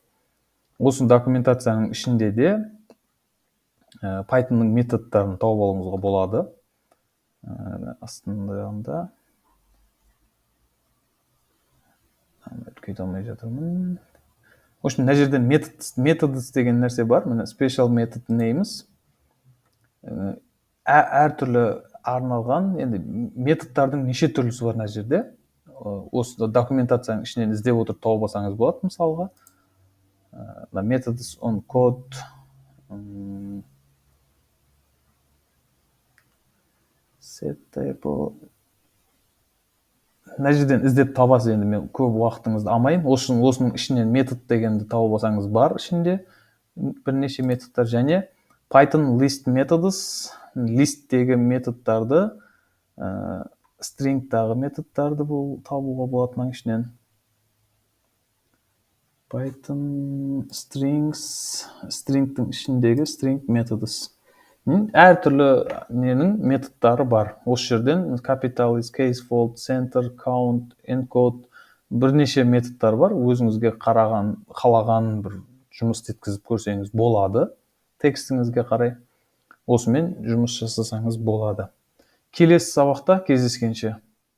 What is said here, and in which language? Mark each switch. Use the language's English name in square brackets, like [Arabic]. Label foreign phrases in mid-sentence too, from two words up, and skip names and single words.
[Kazakh] Осы документацияның ішінде де Python-ның методтарын тауып алуыңызға болады. Астында өткете алмай жатырмын. [Russian] В общем, [Kazakh] мына жерде methods деген нәрсе бар. Міне [English] special method names. [Kazakh] Әртүрлі арналған, енді методтардың неше түрлісі бар мына жерде. Осы документацияның ішінен іздеп отырып тауып алсаңыз болады, мысалға. [English] Methods on code. Set type. [Kazakh] Мына жерден іздеп табасыз, енді мен көп уақытыңызды алмайын. Осының ішінен метод дегенді тауып алсаңыз бар ішінде бірнеше методтар, және [English] Python list methods, [Kazakh] листтегі методтарды, stringтағы методтарды табуға болады мына ішінен. [English] Python strings, [Kazakh] stringтің ішіндегі [English] string methods. [Kazakh] Әртүрлі ненің методтары бар. Осы жерден [English] capitalist, case fold, center, count, encode [Kazakh] бірнеше методтар бар. Өзіңізге қалаған бір жұмыс еткізіп көрсеңіз болады. Текстіңізге қарай. Осымен жұмыс жасасаңыз болады. Келесі сабақта кездескенше.